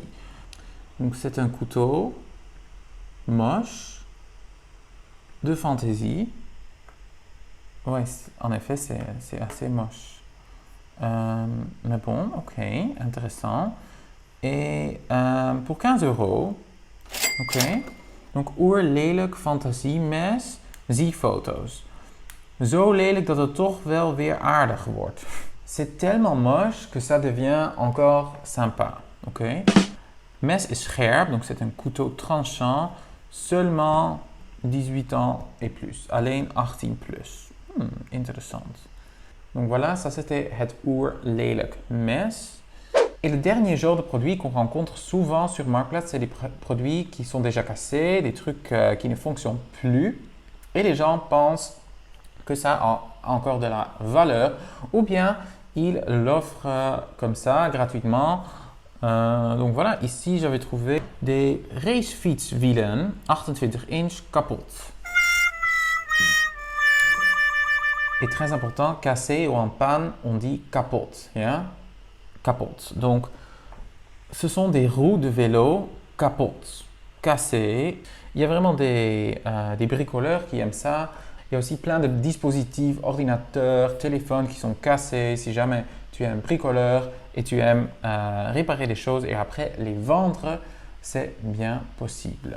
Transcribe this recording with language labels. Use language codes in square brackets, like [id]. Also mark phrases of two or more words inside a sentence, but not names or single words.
[fr] Donc c'est un couteau moche de fantaisie. Ouais, en effet, c'est assez moche. Mais bon, ok, intéressant. Et pour 15 €, ok. [nl] Donc oerlelijk fantasiemes, zie foto's. Zo lelijk dat het toch wel weer aardig wordt. [fr] C'est tellement moche que ça devient encore sympa, ok. Mes est scherp, donc c'est un couteau tranchant, seulement 18 ans et plus, [nl] alleen 18 plus. [fr] Interessant. Donc voilà, ça c'était [nl] het oerlelijk mes. [fr] Et le dernier genre de produits qu'on rencontre souvent sur Marktplaats, c'est des produits qui sont déjà cassés, des trucs qui ne fonctionnent plus. Et les gens pensent que ça a encore de la valeur, ou bien ils l'offrent comme ça, gratuitement. Donc voilà, ici j'avais trouvé des [nl] racefietswielen, 28 inch, kapot. [fr] Et très important, cassé ou en panne, on dit kapot. Yeah? Kapot. Donc, ce sont des roues de vélo kapot, cassées. Il y a vraiment des bricoleurs qui aiment ça. Il y a aussi plein de dispositifs, ordinateurs, téléphones qui sont cassés. Si jamais tu es un bricoleur et tu aimes réparer des choses et après les vendre, c'est bien possible.